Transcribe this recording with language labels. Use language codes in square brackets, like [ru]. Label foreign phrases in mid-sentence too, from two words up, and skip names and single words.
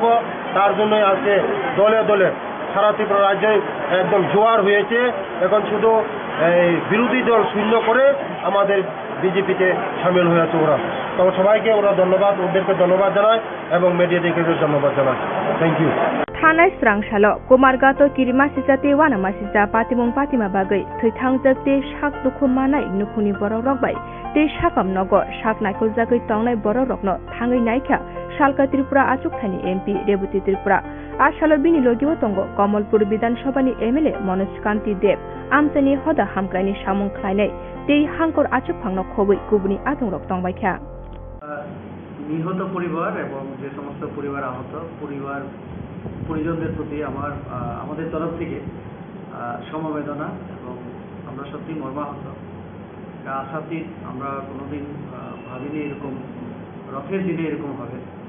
[bn] তার জন্য আজকে দলে দলে সারা ত্রিপুরা রাজ্যে একদম জোয়ার হয়েছে। এখন শুধু বিরোধী দল শূন্য করে আমাদের বিজেপিতে সামিল হয়েছে ওরা। তো সবাইকে ওরা ধন্যবাদ, ওদেরকে ধন্যবাদ জানায় এবং মিডিয়াদেরকে ধন্যবাদ জানায়। [en] Thank you. [trp] थानाय स्रांसालो कुमारगातो किरिमासिजा ते वानामासिजा पातिमुं पातिमा बागै थैथांजोग ते साक दुखु मानाय नुखुनि बरक रकबाय ते साकाम नगर साक नायखल जागै तंनाय बरक रकनो थाङै नायखा सालका त्रिपुरा आचुकथानि एमपि रेबती त्रिपुरा आसालो बिनि लगियो तंगो कमलपुर विधानसभानि एमएलए मनोज कान्ति देव आमचानि हदा हामक्रायनि सामुं ख्लायनाय ते हांकर आचुकफांनो खबै गुबुनि आदंरक तंबायखा। [bn] নিহত পরিবার এবং যে সমস্ত পরিবার আহত পরিজনদের প্রতি আমাদের তরফ থেকে সমবেদনা এবং আমরা সত্যি মর্মাহত। আশাতীত আমরা কোনোদিন ভাবিনি এরকম রথের দিনে এরকম হবে।